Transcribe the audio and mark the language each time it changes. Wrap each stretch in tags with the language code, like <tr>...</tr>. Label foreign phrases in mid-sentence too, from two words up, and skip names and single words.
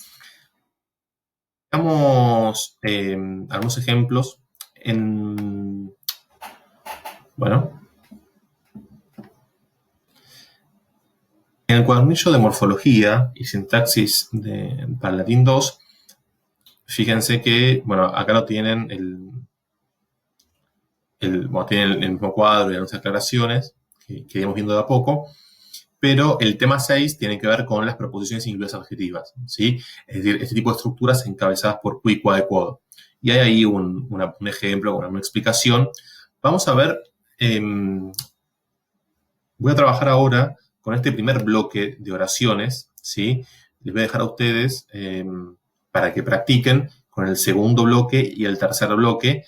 <es>Veamos algunos ejemplos bueno, en el cuadernillo de morfología y sintaxis para latín 2, fíjense que, bueno, acá lo tienen tienen el mismo cuadro y algunas aclaraciones que iremos viendo de a poco, pero el tema 6 tiene que ver con las proposiciones incluidas adjetivas, ¿sí? Es decir, este tipo de estructuras encabezadas por</es> <la>qui, quae, quod.</la> <es>Y hay ahí un ejemplo, una explicación. Vamos a ver, voy a trabajar ahora con este primer bloque de oraciones, ¿sí? Les voy a dejar a ustedes para que practiquen con el segundo bloque y el tercer bloque.</es>